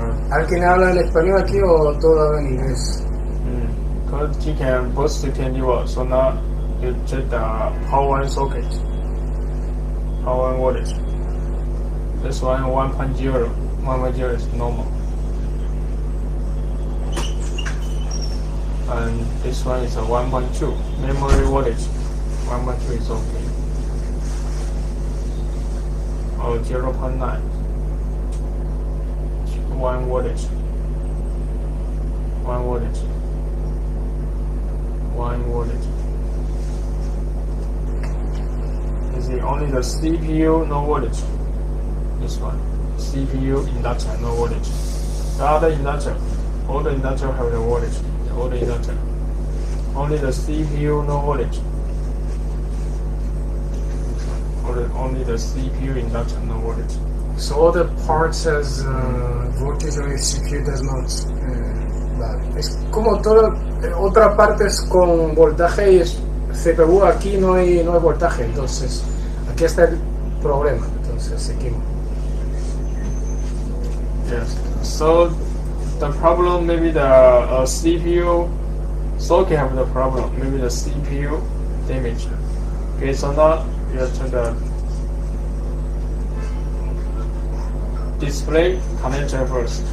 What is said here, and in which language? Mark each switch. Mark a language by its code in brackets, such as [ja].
[es] ¿Alguien habla en español aquí o todo en inglés? [en] Because you can boost to 20 volts. So now you check the power one socket. Power one voltage. This one 1.0. 1.0 is normal. And this one is a 1.2 memory voltage. 1.2 is okay. Or 0.9. 1 voltage. 1 voltage. 1 voltage. You see only the CPU no voltage. This one. CPU inductor no voltage. The other inductor, all the inductor have the voltage. All the inductor. Only the CPU no voltage. Only the CPU inductor no voltage. So all the parts has voltage and the CPU does not. [es] Vale. Es como todo otras partes con voltaje y CPU aquí no hay voltaje, entonces aquí está el problema. Entonces seguimos. [en] Yes. So the problem maybe the CPU socket have the problem. Maybe the CPU damage. Okay, so now you have to the display connector first.